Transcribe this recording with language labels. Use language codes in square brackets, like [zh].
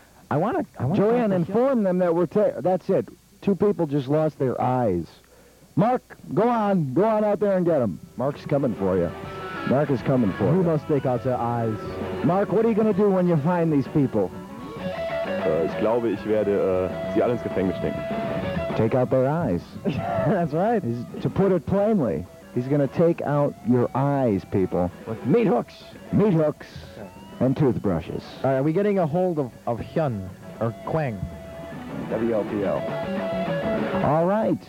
[en] Joanne, inform them that we're that's it. Two people just lost their eyes. Mark, go on. Go on out there and get them. Mark's coming for you. Mark is coming for you. Who must take out their eyes? Mark, what are you going to do when you find these people? [de] Ich glaube, ich werde sie alle ins Gefängnis stecken. [en] Take out their eyes. That's right. To put it plainly, he's going to take out your eyes, people. With meat hooks. Meat hooks and toothbrushes. All right, are we getting a hold of Hyun or Quang? WLPL. All right.